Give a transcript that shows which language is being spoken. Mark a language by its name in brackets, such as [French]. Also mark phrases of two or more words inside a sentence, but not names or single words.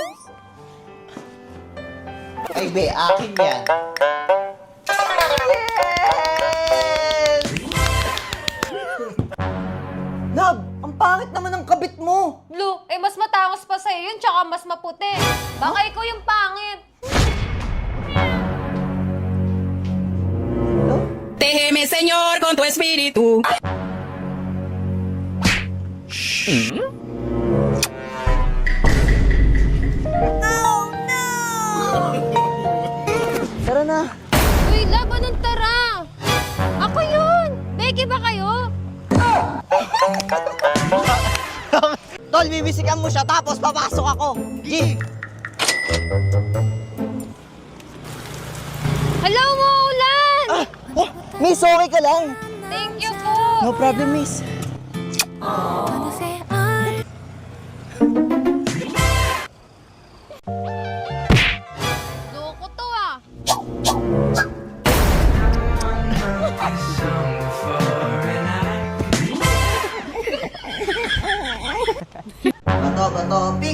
[Filipino] Ay, be, akin yan. [English] Yes! [Filipino] Nab, ang pangit naman ng kabit mo. Blue, eh mas matangos pa sa'yo yun, tsaka mas maputi. Baka ikaw yung pangit. [Spanish] Déjeme, Señor, con tu espíritu. [Filipino] Tara na. Uy, laban ng tara! Ako yun! Becky ba kayo? Tol, bibisikan mo siya tapos papasok ako. G. Hello, Maulan! Oh, miss, okay ka lang? [English] Thank you po! No problem, miss. [Filipino] Loko to ah! Bato, bato, pick.